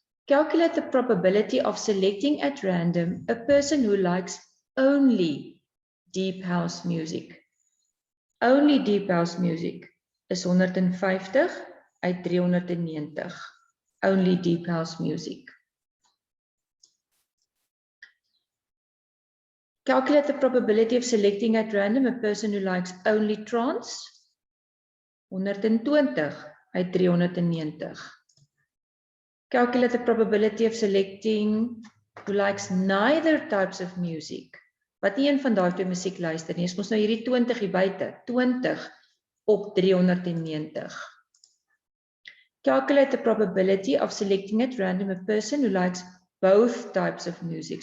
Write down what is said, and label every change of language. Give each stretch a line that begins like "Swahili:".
English: Calculate the probability of selecting at random a person who likes only deep house music. Only deep house music is 150 uit 390. Only deep house music. Calculate the probability of selecting at random a person who likes only trance. 120 uit 390. Calculate the probability of selecting who likes neither types of music.
Afrikaans: Wat nie een van daai twee musiek luister nie, is mos nou hierdie 20 hier buite. 20 op 390.
English: Calculate the probability of selecting at random a person who likes both types of music.